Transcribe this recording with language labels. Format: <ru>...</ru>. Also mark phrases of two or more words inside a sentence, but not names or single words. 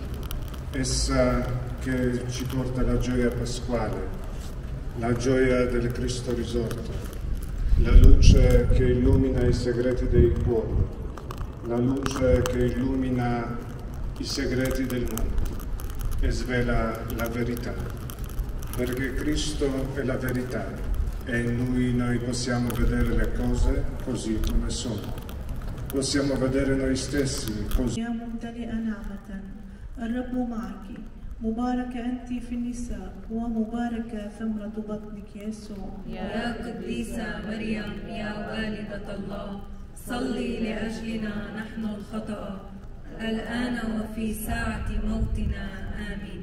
<it>essa che ci porta la gioia pasquale, la gioia del Cristo risorto, la luce che illumina i segreti dei cuori, la luce che illumina i segreti del mondo e svela la verità, perché Cristo è la verità e in Lui noi possiamo vedere le cose così come sono. Possiamo vedere noi stessi così.</it> <ar>يا ممتلئة نعمة الرب معك مباركة أنت في النساء ومباركة ثمرة بطنك يسوع. يا قديسة مريم يا والدة الله صلي لأجلنا نحن الخطأ الآن وفي ساعة موتنا آمين.</ar>